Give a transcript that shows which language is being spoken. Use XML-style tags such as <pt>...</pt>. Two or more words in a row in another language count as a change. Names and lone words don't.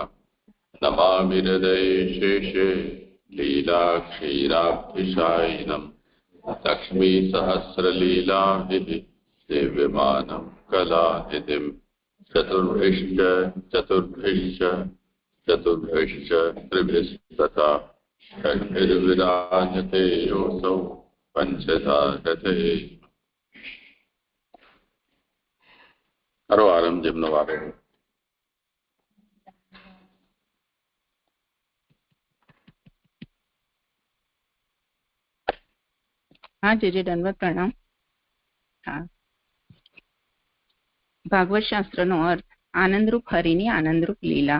<sa>नमामि हृदये शेषे लीलाक्षीराब्धिशायिनम् लक्ष्मीसहस्रलीलाभिः सेव्यमानं कलानिधिम्। चतुर्भिश्च त्रिभिस्तथा षड्भिर्विराजते योऽसौ पञ्चधा रथे।</sa> <gu>કરો આરંભ જેમનો વારો. હા જે દંડવત પ્રણામ. હા, ભાગવત શાસ્ત્રનો અર્થ આનંદરૂપ હરિની આનંદરૂપ લીલા.</gu>